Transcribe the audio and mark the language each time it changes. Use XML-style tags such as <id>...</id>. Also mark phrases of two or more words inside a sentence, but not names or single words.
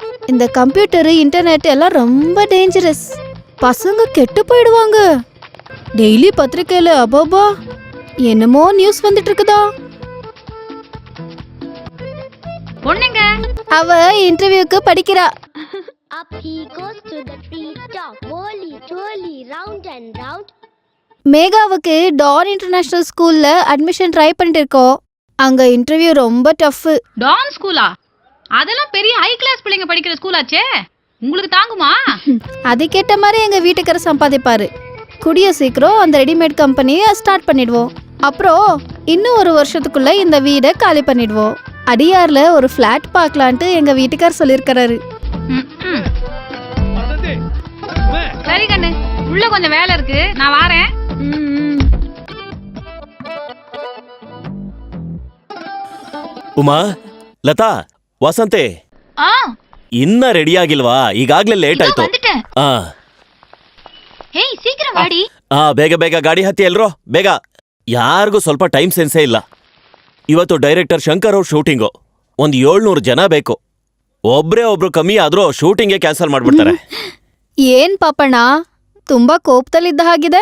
<ta>இந்த</ta> <en>computer, internet</en> <ta>எல்லாம் ரொம்ப டேஞ்சரஸ். பசங்க கெட்டு போயிடுவாங்க. டெய்லி பத்திரிக்கையில அபாபா என்னமோ நியூஸ் வந்துட்டு இருக்குதா. பொண்ணுங்க, அவ இன்டர்வியூக்கு படிக்கிறா.</ta> <en>Up he goes to the treetop, whirly, twirly, round and round.</en> <ta>மேகாவுக்கு டான் இன்டர்நேஷனல் ஸ்கூல்ல அட்மிஷன் ட்ரை பண்ணிட்டு இருக்கோம். அங்க இன்டர்வியூ ரொம்ப டஃப். டான் ஸ்கூலா? அதெல்லாம் பெரிய</ta> <en>high class</en> <ta>பிள்ளைங்க படிக்கிற ஸ்கூலாச்சே, உங்களுக்கு தாங்குமா? அதுக்கேற்ற மாதிரி எங்க வீட்டுக்காரர் சம்பாதிப்பாரு. கூடிய சீக்கிரம் அந்த</ta> <en>readymade company</en> <ta>ஸ்டார்ட் பண்ணிடுவோம். அப்புறம் இன்னும் 1 வருஷத்துக்குள்ள இந்த வீடை காலி பண்ணிடுவோம். அடியார்ல ஒரு ஃபிளாட் பார்க்கலான்ட்டு எங்க வீட்டுக்கார் சொல்லியிருக்காரு. சரி கண்ணு, உள்ள கொஞ்சம் வேலை இருக்கு, நான் வாரேன்.</ta> <kn>ಉಮಾ, ಲತಾ, ವಸಂತೆ ಆ ಇನ್ನ ರೆಡಿ ಆಗಿಲ್ವಾ? ಈಗಾಗ್ಲೇ ಲೇಟ್ ಆಯ್ತು.</kn> <ta>வந்துட்டேன். ಆ ಹೇಯ್ சீக்கிரம் வாடி.</ta> <kn>ಆ ಬೇಗ ಬೇಗ ಗಾಡಿ ಹತ್ತಿ ಎಲ್ರೋ, ಬೇಗ. ಯಾರಿಗೂ ಸ್ವಲ್ಪ</kn> <en>time sense</en> <kn>ಇಲ್ಲ. ಇವತ್ತು ಡೈರೆಕ್ಟರ್ ಶಂಕರ್ ಅವ್ರ ಶೂಟಿಂಗು. 700 ಜನ ಬೇಕು. ಒಬ್ರು ಕಮ್ಮಿ ಆದ್ರೂ ಶೂಟಿಂಗೇ ಕ್ಯಾನ್ಸಲ್ ಮಾಡ್ಬಿಡ್ತಾರೆ. ಏನ್ ಪಾಪಣ್ಣ ತುಂಬಾ ಕೋಪದಲ್ಲಿದ್ದ ಹಾಗಿದೆ.</kn>